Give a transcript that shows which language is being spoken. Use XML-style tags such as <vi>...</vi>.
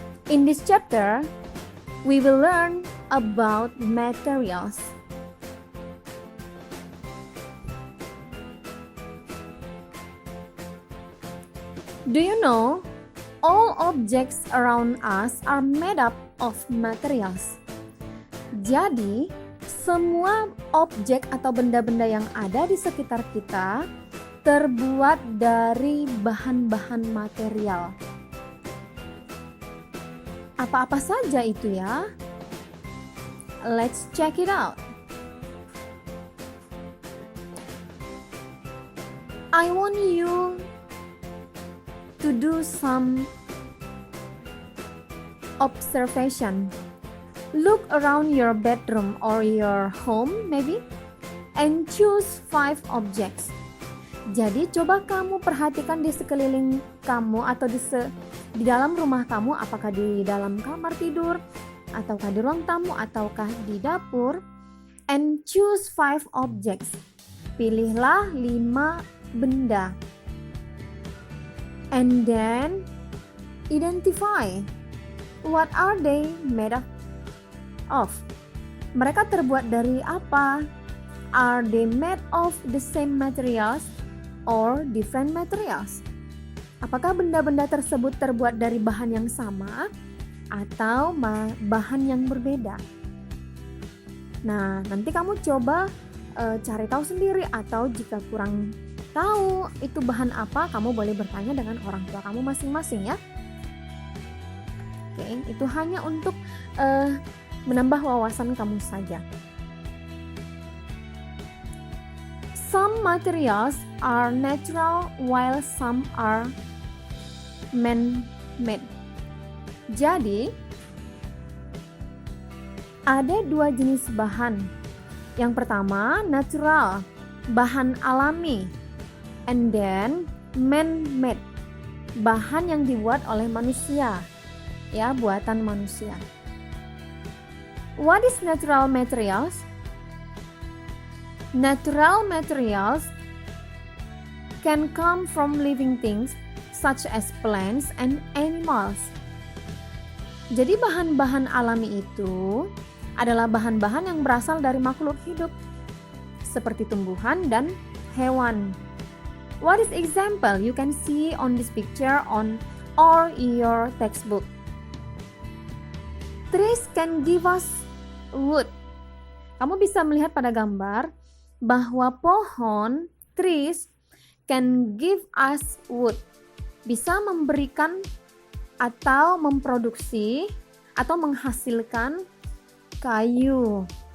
<en>In this chapter, we will learn about materials. Do you know, all objects around us are made up of materials.</en> <id>Jadi, semua objek atau benda-benda yang ada di sekitar kita terbuat dari bahan-bahan material. Apa-apa saja itu ya?</id> <en>Let's check it out. I want you to do some observation. Look around your bedroom or your home maybe and choose 5 objects.</en> <id>Jadi coba kamu perhatikan di sekeliling kamu atau di dalam rumah kamu, apakah di dalam kamar tidur ataukah di ruang tamu ataukah di dapur,</id> <en>and choose 5 objects.</en> <id>Pilihlah 5 benda.</id> <en>And then identify what are they made of.</en> <id>Mereka terbuat dari apa?</id> <en>Are they made of the same materials or different materials?</en> <id>Apakah benda-benda tersebut terbuat dari bahan yang sama atau bahan yang berbeda? Nah, nanti kamu coba cari tahu sendiri, atau jika kurang tahu itu bahan apa, kamu boleh bertanya dengan orang tua kamu masing-masing ya. Oke, itu hanya untuk menambah wawasan kamu saja.</id> <en>Some materials are natural while some are man-made.</en> <id>Jadi, ada 2 jenis bahan. Yang pertama, natural, bahan alami.</id> <en>And then man-made,</en> <id>bahan yang dibuat oleh manusia, ya, buatan manusia.</id> <en>What is natural materials? Natural materials can come from living things such as plants and animals.</en> <id>Jadi bahan-bahan alami itu adalah bahan-bahan yang berasal dari makhluk hidup seperti tumbuhan dan hewan.</id> <en>What is example you can see on this picture on or your textbook? Trees can give us wood.</en> <id>Kamu bisa melihat pada gambar bahwa pohon,</id> <en>trees, can give us wood.</en> <id>Bisa memberikan atau memproduksi atau menghasilkan kayu.</id>